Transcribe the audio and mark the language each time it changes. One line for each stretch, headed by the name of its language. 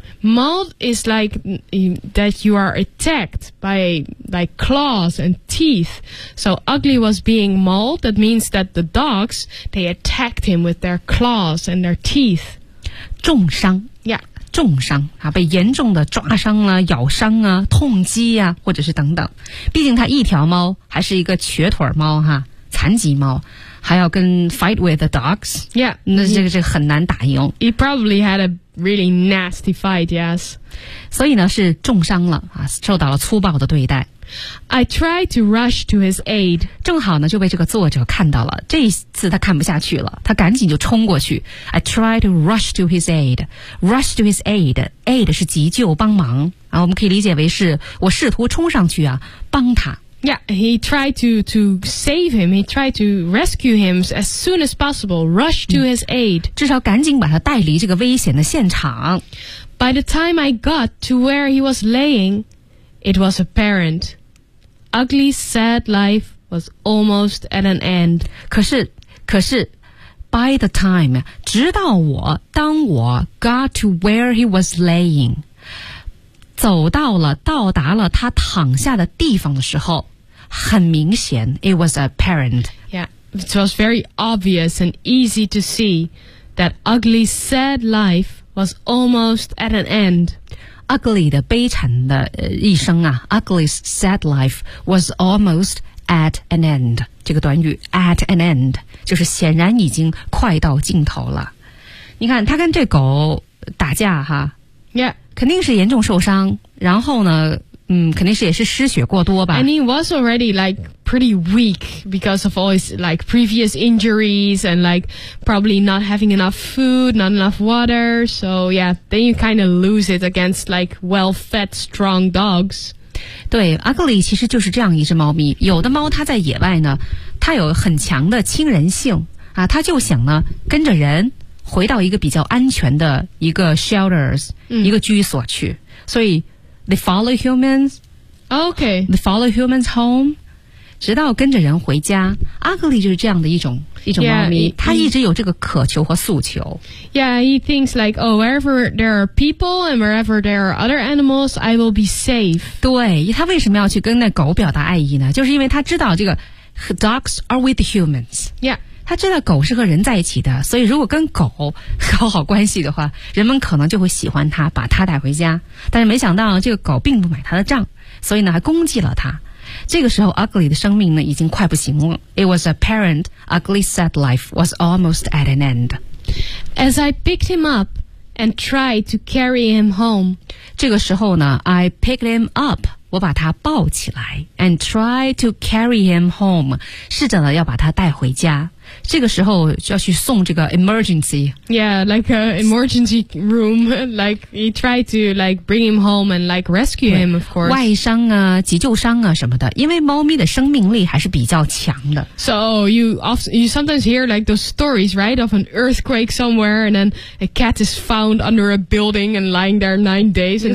English: Mauled is like that you are attacked by like claws and teeth. So Ugly was being mauled. That means that the dogs, they attacked him with their claws and their teeth.
Chinese: 重伤。
English: Yeah.
Chinese: 重伤啊，被严重的抓伤啊，咬伤啊，痛击啊，或者是等等。毕竟它一条猫，还是一个瘸腿猫哈，残疾猫，还要跟
English: fight with the dogs. Yeah.
Chinese: 那这个是很难打赢。
English: He probably had a really nasty fight, yes.
Chinese: 所以呢是重伤了、啊、受到了粗暴的对待。
English: I tried to rush to his aid.
Chinese: 正好呢就被这个作者看到了。这一次他看不下去了，他赶紧就冲过去。
English: I tried to rush to his aid. Rush to his aid.
Chinese: Aid 是急救帮忙。啊、我们可以理解为是我试图冲上去啊帮他。
English: Yeah, he tried to save him. He tried to rescue him as soon as possible. Rush to his aid.
Chinese: 至少赶紧把他带离这个危险的现场。
English: By the time I got to where he was laying, it was apparent. Ugly, sad life was almost at an end.
Chinese: 可是
English: by the time,
Chinese: 直到我当我
English: got to where he was laying,
Chinese: 走到了到达了他躺下的地方的时候很明显
English: it was apparent. Yeah, it was very obvious and easy to see that ugly, sad life was almost at an end. Ugly
Chinese: 的悲惨的、一生啊
English: ,ugly's sad life was almost at an end.
Chinese: 这个短语 at an end, 就是显然已经快到尽头了。你看他跟这狗打架哈
English: ,Yeah,
Chinese: 肯定是严重受伤然后呢肯定是也是失血过多吧。
English: And he was already like pretty weak because of all his like previous injuries and like probably not having enough food, not enough water. So yeah, then you kind of lose it against like well-fed, strong dogs.
Chinese: 对 ,Ugly 其实就是这样一只猫咪。有的猫它在野外呢它有很强的亲人性啊它就想呢跟着人回到一个比较安全的一个 shelters,、一个居所去。所以
English: They follow humans. Okay. They follow humans home.
Chinese: 直到跟着人回家。 Ugly 就是这样的一种猫咪。
English: Yeah,
Chinese: 他一直有这个渴求和诉求。
English: Yeah, he thinks like, oh, wherever there are people and wherever there are other animals, I will be safe.
Chinese: 对，他为什么要去跟那狗表达爱意呢？就是因为他知道这个
English: dogs are with humans. Yeah.
Chinese: 他知道狗是和人在一起的，所以如果跟狗搞好关系的话，人们可能就会喜欢他，把他带回家。但是没想到这个狗并不买他的账，所以呢还攻击了他。这个时候 ，Ugly 的生命呢已经快不行了。
English: It was apparent Ugly's sad life was almost at an end. As I picked him up and tried to carry him home,
Chinese: 这个时候呢 ，
English: I picked him up.
Chinese: 我把他抱起来
English: and try to carry him home
Chinese: 试着要把他带回家这个时候就要去送这个 emergency
English: yeah like an emergency room like he tried to like bring him home and like rescue him of course
Chinese: 外伤啊急救伤啊什么的因为猫咪的生命力还是比较强的
English: so you sometimes hear like those stories right of an earthquake somewhere and then a cat is found under a building and lying there 9 days and、